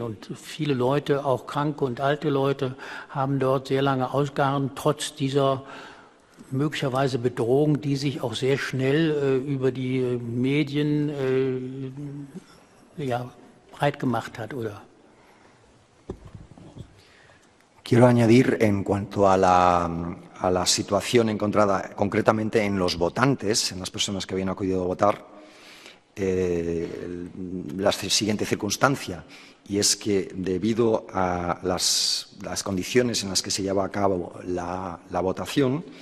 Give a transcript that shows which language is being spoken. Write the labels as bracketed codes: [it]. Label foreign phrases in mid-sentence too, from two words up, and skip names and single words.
[de] Und viele Leute, auch kranke und alte Leute, haben dort sehr lange ausgeharrt, trotz dieser möglicherweise Bedrohung, die sich auch sehr schnell über die Medien breit gemacht hat, oder? [es] Quiero añadir en cuanto a la situación encontrada concretamente en los votantes, en las personas que habían acudido a votar, la siguiente circunstancia, y es que debido a las condiciones en las que se lleva a cabo la votación,